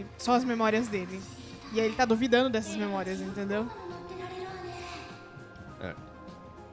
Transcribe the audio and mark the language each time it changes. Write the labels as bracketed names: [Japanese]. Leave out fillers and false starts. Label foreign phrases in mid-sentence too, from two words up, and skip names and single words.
[Portuguese] Só as memórias dele. E aí ele tá duvidando dessas memórias, entendeu? [Japanese] 乗ってられるわね [Portuguese] É.